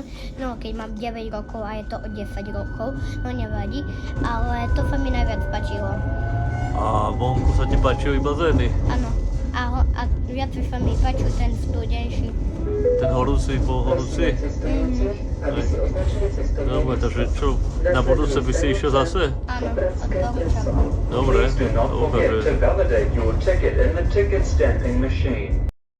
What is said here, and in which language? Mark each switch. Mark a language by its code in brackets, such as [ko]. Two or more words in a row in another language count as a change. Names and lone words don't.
[sk] No, keď mám 9 rokov a je to o 10 rokov, no nevadí, ale to sa mi najviac páčilo. A vonku sa ti páčili bazény? Áno, a viac sa mi páčil ten studenší. Ten horúci bol horúci? Dobre, takže čo, na budúce by si išiel zase? Áno, odporúčam. Dobre, [en] Please do not forget to validate your ticket in the ticket stamping machine.